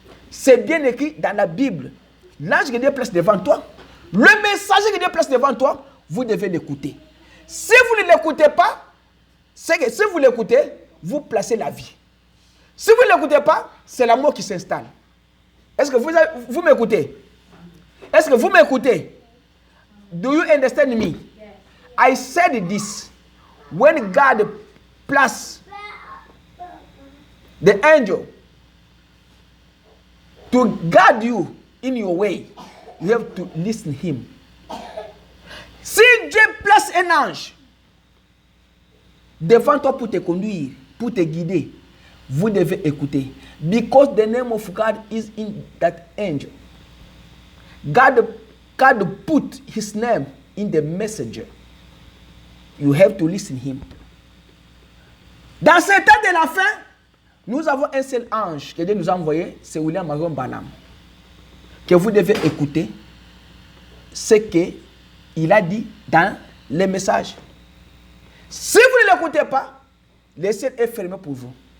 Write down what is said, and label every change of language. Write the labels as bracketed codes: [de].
[fr] C'est bien écrit dans la Bible. L'ange que Dieu place devant toi, le messager que Dieu place devant toi, vous devez l'écouter. Si vous ne l'écoutez pas, c'est que si vous l'écoutez, vous placez la vie. Si vous ne l'écoutez pas, c'est la mort qui s'installe. Est-ce que vous m'écoutez? Est-ce que vous m'écoutez? [en] Do you understand me? I said this. When God placed the angel to guide you in your way, you have to listen to him. [fr] Si Dieu place un ange devant toi pour te conduire, pour te guider, vous devez écouter. [en] Because the name of God is in that angel. God put his name in the messenger. You have to listen to him. [fr] Dans ce temps de la fin, nous avons un seul ange que Dieu nous a envoyé, c'est William Marion Branham. Que vous devez écouter ce qu'il a dit dans les messages. Si vous ne l'écoutez pas, le ciel est fermé pour vous.